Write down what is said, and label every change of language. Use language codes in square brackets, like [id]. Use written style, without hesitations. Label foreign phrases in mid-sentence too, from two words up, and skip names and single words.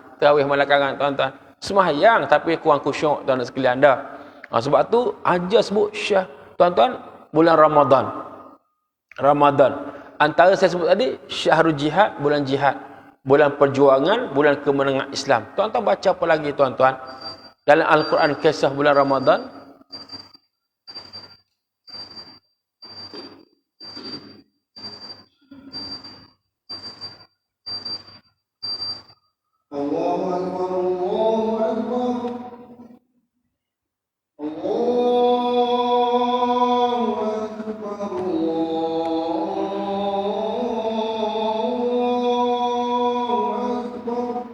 [ms] Tarawih malakangan tuan-tuan. Sembahyang tapi kurang khusyuk tuan-tuan sekalian dah. Sebab tu ajar sebut syah tuan-tuan bulan Ramadan. Antara saya sebut tadi [ar] شهر الجهاد, [ms] bulan jihad. Bulan perjuangan, bulan kemenangan Islam. Tuan-tuan baca apa lagi tuan-tuan? Dalam Al-Quran kisah bulan Ramadan. [ar] الله أكبر، الله أكبر. الله أكبر، الله أكبر.